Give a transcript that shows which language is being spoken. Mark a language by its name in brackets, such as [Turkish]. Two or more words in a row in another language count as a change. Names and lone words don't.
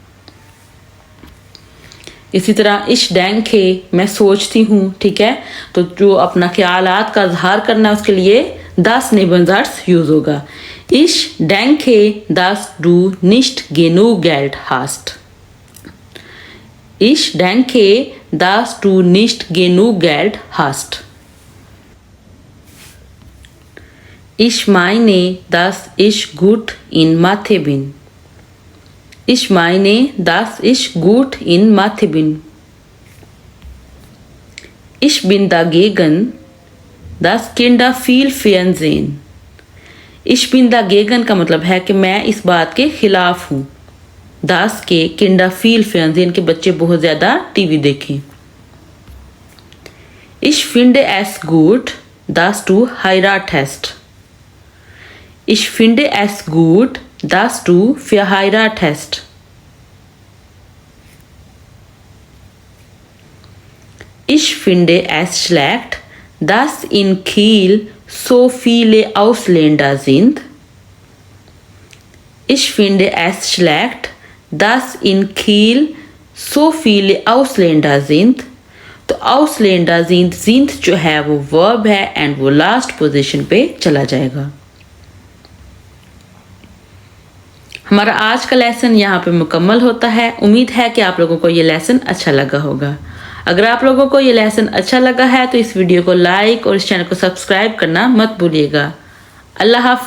[Hindi] इसी तरह [German] ich denke, [Hindi] मैं सोचती हूँ, ठीक है, तो जो अपना ख्यालात का इजहार करना है उसके लिए [German] dass Nebensatz [Hindi] यूज़ होगा। [German] Ich denke, dass du nicht genug Geld hast. Ich denke, dass du nicht genug Geld hast. Ich meine, dass ich gut in Mathe bin. Ich meine, dass ich gut in Mathe bin. Ich bin dagegen, dass Kinder viel Fernsehen. Ich bin dagegen [Hindi] का मतलब है कि मैं इस बात के खिलाफ हूँ, दास के, [German] Kinder viel Fernsehen [Hindi] के बच्चे बहुत ज़्यादा टीवी देखें। [German] Ich finde es gut, dass du heiratest. Ich finde es gut, dass du verheiratest. Ich finde es schlecht, dass in Kiel so viele Ausländer sind. Ich finde es schlecht, dass in Kiel so viele Ausländer sind. [Hindi] तो [German] Ausländer sind [Hindi] जो है वो verb है एंड वो लास्ट पोजीशन पे चला जाएगा। हमारा आज का लेसन यहाँ पे मुकम्मल होता है। उम्मीद है कि आप लोगों को ये लेसन अच्छा लगा होगा। अगर आप लोगों को ये लेसन अच्छा लगा है तो इस वीडियो को लाइक और इस चैनल को सब्सक्राइब करना मत भूलिएगा।